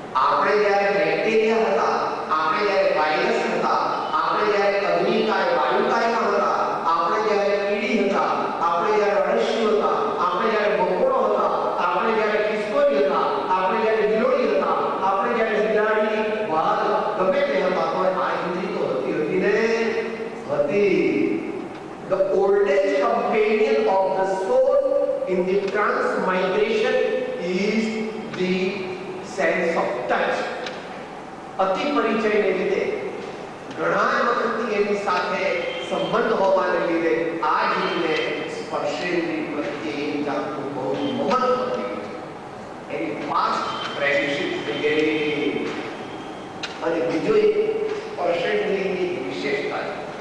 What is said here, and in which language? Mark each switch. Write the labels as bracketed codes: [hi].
[gu] આપણે જ્યારે બેક્ટેરિયા હતા, આપણે જ્યારે વાયરસ હતા, આપણે જ્યારે અગ્નિકાય વાયુકાયમાં હતા, આપણે જ્યારે કીડી હતા, આપણે જ્યારે અળસિયું હતા, આપણે જ્યારે મકોડો હતા, આપણે જ્યારે ખિસકોલી હતા, આપણે જ્યારે ગિલોડી હતા, આપણે જ્યારે બિલાડી, વાઘ ગમે તે હતા, તો આ ઇન્દ્રિય તો હતી ને હતી. [en] The oldest companion of the soul in the transmigration is the sense of touch. [gu] અતિ પરિચયને લીધે ઘણા વખતથી એની સાથે સંબંધ હોવાને લીધે આ જીવને સ્પર્શેન્દ્રિય પ્રત્યે એક જાતનું બહુ મહત્વ થયું છે. એની ફાસ્ટ ફ્રેન્ડશિપ થઈ ગઈ. અને બીજો એક સ્પર્શેન્દ્રિયની વિશેષતા છે.